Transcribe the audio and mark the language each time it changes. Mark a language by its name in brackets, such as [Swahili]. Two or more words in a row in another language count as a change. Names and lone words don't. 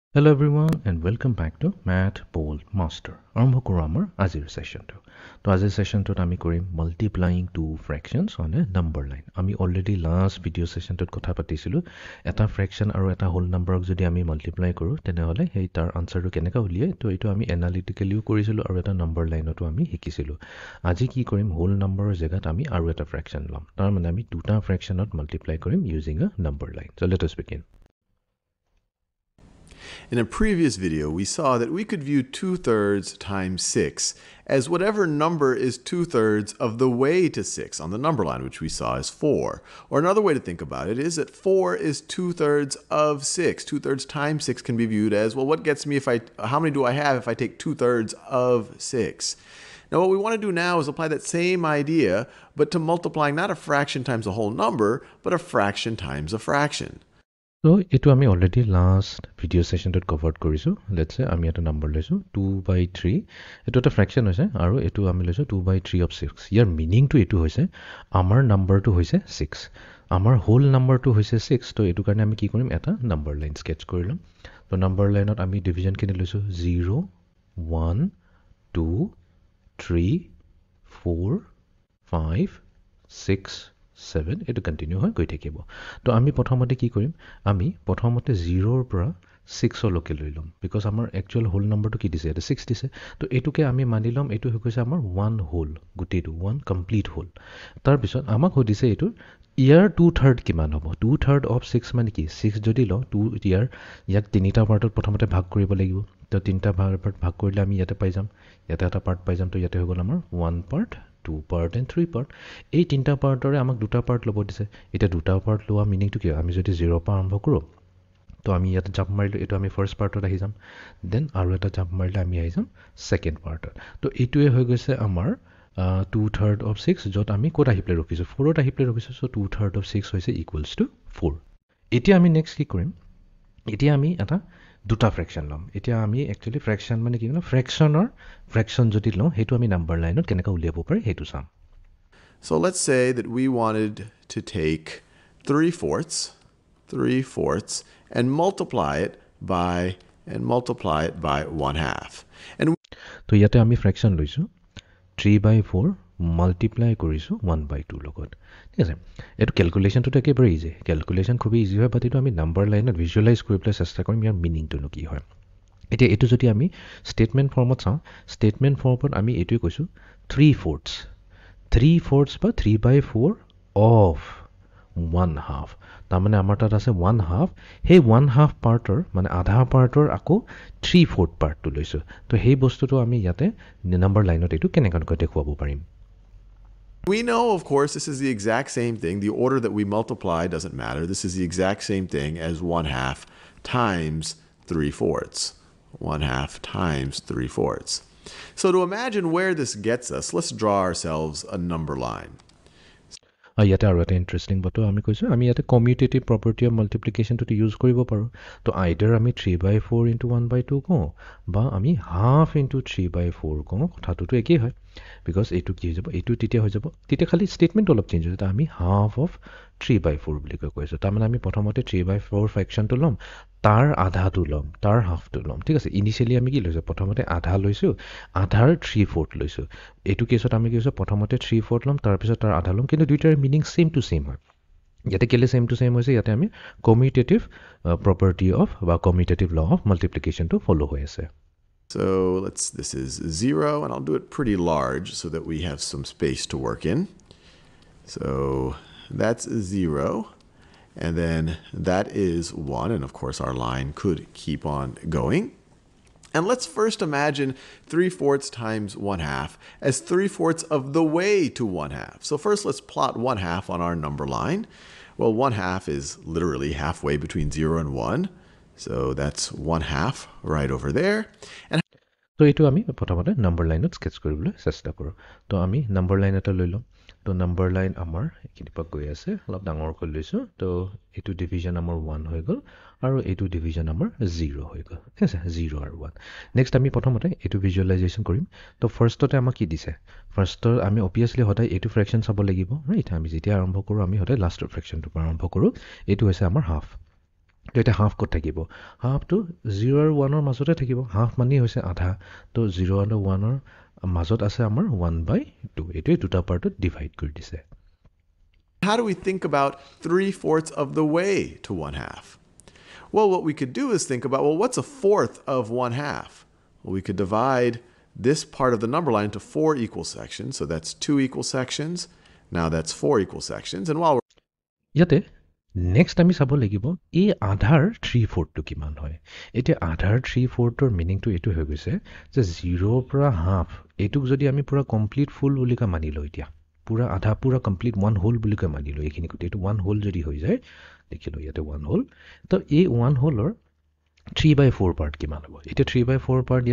[English] Hello everyone and welcome back to Math Bold Master. [Assamese] আৰম্ভ কৰোঁ আমাৰ আজিৰ সেশনটো। তো আজিৰ সেশনটোত আমি কৰিম [English] multiplying two fractions on a number line. [Assamese] আমি [English] already last video sessionটোত [Assamese] কথা পাতিছিলোঁ এটা ফ্ৰেকশন আৰু এটা [English] whole numberক [Assamese] যদি আমি মাল্টিপ্লাই কৰোঁ তেনেহ'লে সেই তাৰ আনসাৰটো কেনেকৈ উলিয়ায় তো এইটো আমি এনালিটিক্যালিও কৰিছিলোঁ আৰু এটা [English] number lineতো [Assamese] আমি শিকিছিলোঁ। আজি কি কৰিম [English] whole numberৰ [Assamese] জেগাত আমি আৰু এটা ফ্ৰেকশন ল'ম। তাৰ মানে আমি দুটা ফ্ৰেকশনত মাল্টিপ্লাই কৰিম [English] using a number line. So let us begin. In a previous video, we saw that we could view 2/3 times 6 as whatever number is 2/3 of the way to 6 on the number line, which we saw as 4. Or another way to think about it is that 4 is 2/3 of 6. 2/3 times 6 can be viewed as, well, what gets me how many do I have if I take 2/3 of 6? Now, what we want to do now is apply that same idea, but to multiplying not a fraction times a whole number, but a fraction times a fraction. So, [Assamese] এইটো আমি [English] already last video sessionটোত covered [Assamese] কৰিছোঁ. [English] Let's say [Assamese] আমি এটা number লৈছোঁ 2/3. এইটো এটা fraction হৈছে আৰু এইটো আমি লৈছোঁ 2/3 of 6. ইয়াৰ meaningটো এইটো হৈছে আমাৰ numberটো হৈছে 6. আমাৰ [English] whole numberটো [Assamese] হৈছে 6. তো এইটো কাৰণে আমি কি কৰিম এটা [English] number line sketch [Assamese] কৰি ল'ম। তো [English] number lineত [Assamese] আমি division কিনি লৈছোঁ 0, 1, 2, 3, 4, 5, 6, 7 এইটো কন্টিনিউ হৈ গৈ থাকিব। তো আমি প্ৰথমতে কি কৰিম আমি প্ৰথমতে 0ৰ পৰা 6 লৈকে লৈ ল'ম বিকজ আমাৰ [English] actual whole numberটো [Assamese] কি দিছে এটা 6 দিছে। তো এইটোকে আমি মানি ল'ম এইটো হৈ গৈছে আমাৰ 1 হোল গোটেইটো 1 [English] complete whole. [Assamese] তাৰপিছত আমাক সুধিছে এইটো ইয়াৰ 2/3 কিমান হ'ব 2/3 of 6 মানে কি 6 যদি লওঁ 2 ইয়াক তিনিটা পাৰ্টত প্ৰথমতে ভাগ কৰিব লাগিব। তো তিনিটা পাৰ্ট ভাগ কৰিলে আমি ইয়াতে পাই যাম ইয়াতে এটা পাৰ্ট পাই যাম। তো ইয়াতে হৈ গ'ল আমাৰ 1 পাৰ্ট [English] 2 part and 3 part. [Assamese] এই তিনিটা পাৰ্টৰে আমাক দুটা পাৰ্ট ল'ব দিছে। এতিয়া দুটা পাৰ্ট লোৱা মিনিংটো কি আমি যদি 0 পৰা আৰম্ভ কৰোঁ তো আমি ইয়াতে জাম্প মাৰিলোঁ এইটো আমি [English] first partত [Assamese] আহি যাম দেন আৰু এটা জাম্প মাৰিলে আমি আহি যাম [English] second partত। [Assamese] তো এইটোৱে হৈ গৈছে আমাৰ 2/3 of 6 য'ত আমি ক'ত আহি পেলাই ৰখিছোঁ 4ত আহি পেলাই ৰখিছোঁ। চ' 2/3 of 6 হৈছে [English] equals to 4. [Assamese] এতিয়া আমি নেক্সট কি কৰিম এতিয়া আমি এটা দুটা ফ্ৰেকশন ল'ম। এতিয়া আমি একচুৱেলি ফ্ৰেকশন মানে কি ফ্ৰেকশন যদি লওঁ সেইটো আমি [English] number lineত [Assamese] কেনেকৈ উলিয়াব পাৰি সেইটো চাম। [English] So let's say that we wanted to take 3/4 and multiply it by 1/2. [Assamese] তো ইয়াতে আমি ফ্ৰেকশন লৈছোঁ 3/4 মাল্টিপ্লাই কৰিছোঁ 1/2 লগত। ঠিক আছে এইটো কেলকুলেশ্যনটোতো একেবাৰে [English] easy calculation [Assamese] খুবেই ইজি হয় বাট এইটো আমি [English] number lineত visualize [Assamese] কৰি পেলাই চেষ্টা কৰিম ইয়াৰ মিনিংটোনো কি হয়। এতিয়া এইটো যদি আমি [English] statement formত [Assamese] চাওঁ [English] statement formত [Assamese] আমি এইটোৱে কৈছোঁ 3/4 বা 3/4 of 1/2 তাৰমানে আমাৰ তাত আছে 1/2 সেই 1/2 পাৰ্টৰ মানে আধা পাৰ্টৰ আকৌ 3/4 পাৰ্টটো লৈছোঁ। তো সেই বস্তুটো আমি ইয়াতে [English] number lineত [Assamese] এইটো কেনেকৈ দেখুৱাব পাৰিম। [English] We know, of course, this is the exact same thing. The order that we multiply doesn't matter. This is the exact same thing as 1/2 times 3/4. 1/2 times 3/4. So to imagine where this gets us, let's draw ourselves a number line. [Assamese] ইয়াতে আৰু এটা ইণ্টাৰেষ্টিং বস্তু আমি কৈছোঁ আমি ইয়াতে [English] commutative property of multiplicationটো use [Assamese] কৰিব পাৰোঁ। তো আইডাৰ আমি 3/4 × 1/2 কওঁ বা আমি 1/2 × 3/4 কওঁ কথাটোতো একেই হয় বিকজ এইটো কি হৈ যাব এইটো তেতিয়া হৈ যাব তেতিয়া খালি ষ্টেটমেণ্ট অলপ চেঞ্জ হৈছে আমি 1/2 of 3/4 বুলি কৈছোঁ। তাৰমানে আমি প্ৰথমতে 3/4 ফ্ৰেকশ্যনটো ল'ম তাৰ আধাটো ল'ম তাৰ হাফটো ল'ম। ঠিক আছে ইনিচিয়েলি আমি কি লৈছোঁ প্ৰথমতে আধা লৈছোঁ আধাৰ 3/4 লৈছোঁ। এইটো কেছত আমি কি কৈছোঁ প্ৰথমতে 3/4 ল'ম তাৰপিছত তাৰ আধা ল'ম কিন্তু দুইটাৰ মিনিং [English] same to same [Assamese] হয়। ইয়াতে কেলে [English] same to same [Assamese] হৈছে ইয়াতে আমি [English] commutative property of [Assamese] বা [English] commutative law of multiplicationটো follow' [Assamese] হৈ আছে। [English] So this is 0 and I'll do it pretty large so that we have some space to work in. So that's 0. And then that is 1, and of course our line could keep on going. And let's first imagine 3/4 times 1/2 as 3/4 of the way to 1/2. So first let's plot 1/2 on our number line. Well, 1/2 is literally halfway between 0 and 1. So that's 1/2 right over there. And [Assamese] তো এইটো আমি প্ৰথমতে [English] number lineত sketch [Assamese] কৰিবলৈ চেষ্টা কৰোঁ। তো আমি [English] number line [Assamese] এটা লৈ ল'ম। তো [English] number line [Assamese] আমাৰ এইখিনি পৰা গৈ আছে অলপ ডাঙৰকৈ লৈছোঁ। তো এইটো ডিভিজন আমাৰ 1 হৈ গ'ল আৰু এইটো ডিভিজন আমাৰ 0 হৈ গ'ল। ঠিক আছে 0 আৰু 1 নেক্সট আমি প্ৰথমতে এইটো ভিজুৱেলাইজেশ্যন কৰিম। তো ফাৰ্ষ্টতে আমাক কি দিছে ফাৰ্ষ্টৰ আমি অবভিয়াছলি সদায় এইটো ফ্ৰেকশ্যন চাব লাগিব ৰাইট। আমি যেতিয়া আৰম্ভ কৰোঁ আমি সদায় লাষ্টৰ ফ্ৰেকশ্যনটোৰ পৰা আৰম্ভ কৰোঁ। এইটো হৈছে আমাৰ হাফ তো এটা হাফ ক'ত থাকিব হাফটো 0 আৰু 1ৰ মাজতে থাকিব হাফ মানেই হৈছে আধা তো 0 আৰু 1ৰ মাজত আছে আমাৰ 1/2 এইটোৱে দুটা পাৰ্টত ডিভাইড কৰি দিছে [English] How do we think about 3/4 of the way to 1/2? Well, what we could do is think about, well, what's a fourth of 1/2? Well, we could divide this part of the number line into 4 equal sections. So that's 2 equal sections. Now that's 4 equal sections. And while we're [Assamese] ইয়াতে নেক্সট আমি চাব লাগিব এই আধাৰ 3/4টো কিমান হয় এতিয়া আধাৰ 3/4ৰ মিনিংটো এইটো হৈ গৈছে যে 0 পৰা হাফ এইটোক যদি আমি পুৰা [English] complete full [Assamese] বুলি কৈ মানি লওঁ এতিয়া পুৰা আধা পুৰা [English] complete 1 whole [Assamese] বুলি কৈ মানি লওঁ এইখিনি গোটেই এইটো 1 হোল যদি হৈ যায় দেখিলোঁ ইয়াতে 1 হোল তো এই 1 হোলৰ 3/4 পাৰ্ট কিমান হ'ব এতিয়া 3/4 পাৰ্ট ইয়াত